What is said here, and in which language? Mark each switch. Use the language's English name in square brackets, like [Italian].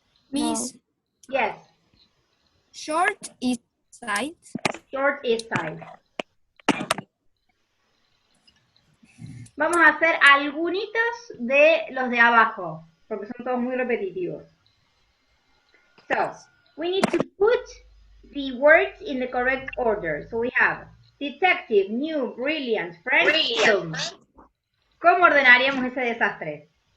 [English] Miss, Yes. short is size. Short is size. [Spanish] Vamos a hacer algunitos de los de abajo, porque son todos muy repetitivos. [English] So, we need to put the words in the correct order. So we have detective, new, brilliant, French, film. [Spanish] ¿Cómo ordenaríamos ese desastre?